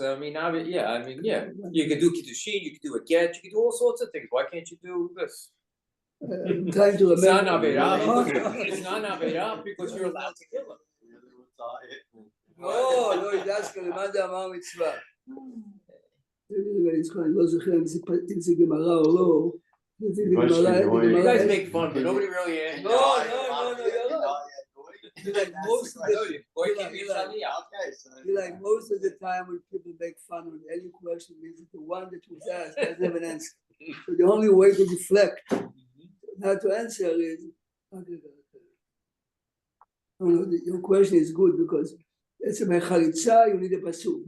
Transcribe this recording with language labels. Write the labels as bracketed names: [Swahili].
[English] I mean, you can do kiddushin, you can do a get, you can do all sorts of things. Why can't you do this? I'm trying to remember. It's not Naveira because you're allowed to kill him. No, he's asking [Hebrew] למד אמר מצווה. אני לא זוכר אם זה גמרא או לא. [English] You guys make fun, but nobody really answers. No, you're right. Like most of the like most of the time when people make fun of any question means that the one that was asked doesn't have an answer. So the only way to deflect, not to answer is, your question is good because it's a mechalitza, you need a pasuk.